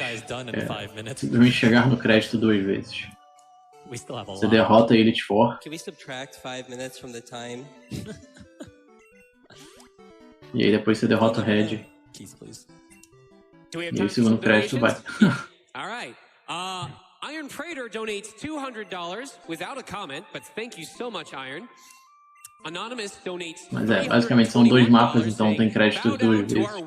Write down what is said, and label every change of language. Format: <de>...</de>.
<pt>É simplesmente chegar no crédito 2 vezes. Você derrota a Elite Four.</pt> <en>Can we subtract 5 minutes from the time?</en> <pt>E aí depois você derrota o Red. E aí o segundo crédito vai.</pt> <en>All right. Iron Trader donates $200 without a comment, but thank you so much, Iron. Anonymous donates.</en> <pt>Mas basicamente são 2 mapas, então tem crédito 2 vezes.</pt>